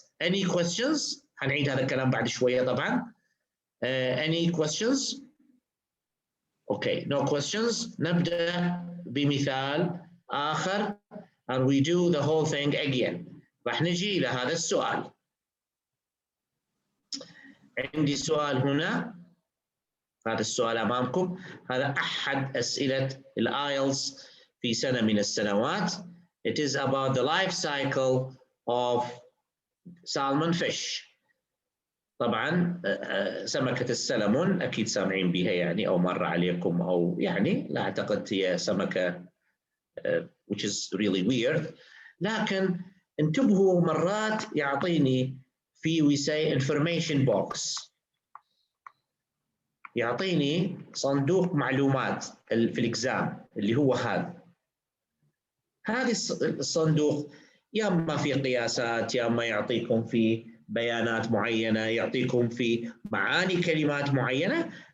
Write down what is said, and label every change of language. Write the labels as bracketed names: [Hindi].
[English] Any questions؟ [Arabic] هنعيد هذا الكلام بعد شوية طبعا. [English] Any questions؟ Okay, no questions. [Arabic] نبدأ بمثال آخر [English] and we do the whole thing again. [Arabic] راح نجي إلى هذا السؤال. عندي سؤال هنا، هذا السؤال أمامكم، هذا أحد أسئلة الآيلتس في سنة من السنوات. [English] It is about the life cycle of salmon fish. [Arabic] طبعا سمكة السلمون أكيد سامعين بها يعني، أو مر عليكم، أو يعني لا أعتقد هي سمكة [English] which is really weird. [Arabic] لكن انتبهوا مرات يعطيني في [English] we say information box، [Arabic] يعطيني صندوق معلومات في الإكزام اللي هو هذا الصندوق، يا اما في قياسات، يا اما يعطيكم في بيانات معينة، يعطيكم في معاني كلمات معينة.